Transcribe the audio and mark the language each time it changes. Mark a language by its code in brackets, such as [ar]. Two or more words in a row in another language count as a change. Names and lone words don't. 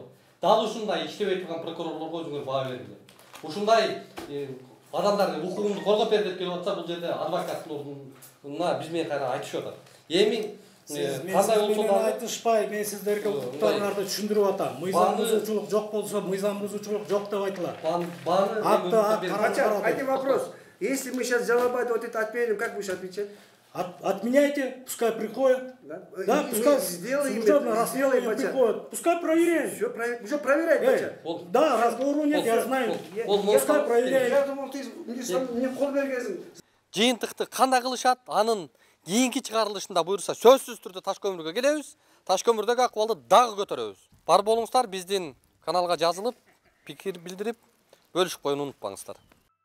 [ky] Дал ушундай иштебей турган прокурорлорго өзүңөр баа бериңер. Ушундай адамдарды укугунду коргоп бер деп келип атса, бул жерде адвокаттын ордуна биз менен кайра айтышып атат. Эми кандай болсо да айтышпай, мен сиздерге укуктарыңарды түшүндүрүп атам. Мыйзам бузуучулук жок болсо, мыйзам бузуучулук жок деп айтылат. [ru] Один вопрос. Если мы сейчас жалобать вот это отменим, как будешь отвечать? Отменяйте, пускай приходят. Да, пускай служебное расследование приходят. Пускай проверяют. Уже проверяют, бача. Да, разговору нет, я знаю. Пускай проверяют. Я думал, ты мне [ky] кол бергенсиң. Жыйынтыкты кандай кылышат, анын кийинки чыгарылышында буйрса сөзсүз түрдө таш көмүргө келебиз. Таш көмүрдөгү акыбалды дагы көтөрөбүз. Бар болуңуздар, биздин каналга жазылып, пикир билдирип, бөлүшүп коюуну унутпаңыздар.